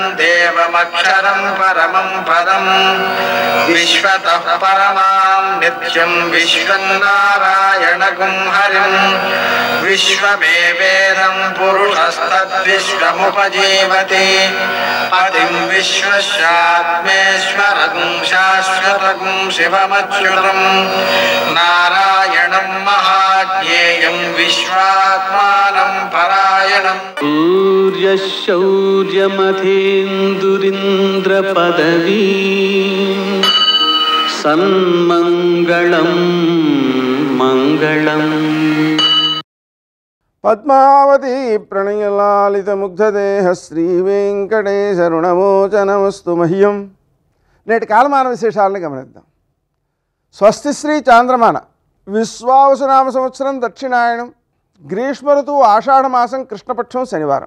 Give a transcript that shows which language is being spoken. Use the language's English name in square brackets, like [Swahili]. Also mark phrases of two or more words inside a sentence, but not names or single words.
[Sanskrit] देवमक्षरं परमं पदं विश्वतः परमां नित्यं विश्वं नारायणगुं हरिं विश्वमेवेदं पुरुषस्तद्विश्वमुपजीवति पतिं विश्वस्यात्मेश्वरगुं शाश्वतगुं शिवमच्युतं नारायणं महाज्ञेयं विश्वात्मानं परायणं सूर्यशौर्यमथेन्दुरिन्द्रपदवी सन्मङ्गलं मङ्गलम् పద్మావతి ప్రణయలాలిత ముగ్ధదేహ శ్రీ వెంకటేశరుణమోచనమస్తు మహ్యం. [Telugu] నేటి కాలమాన విశేషాలను గమనిద్దాం. స్వస్తి శ్రీ చాంద్రమాన విశ్వావసునామ సంవత్సరం దక్షిణాయనం గ్రీష్మ ఋతువు ఆషాఢమాసం కృష్ణపక్షం శనివారం.